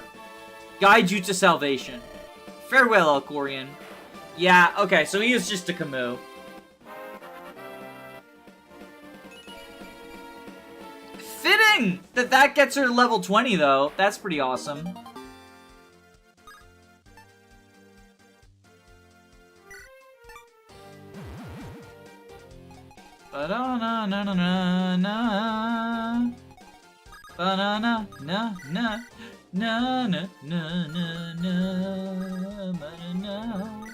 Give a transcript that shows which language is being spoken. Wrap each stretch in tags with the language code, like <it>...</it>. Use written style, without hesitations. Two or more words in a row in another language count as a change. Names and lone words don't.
<en>Guide you to salvation. Farewell, Alcorian. Yeah, okay, so he is just a Camus. Fitting that that gets her level 20, though. That's pretty awesome. Ba-da-na-na-na-na. Ba-na-na-na-na. Na na na na na na.</en>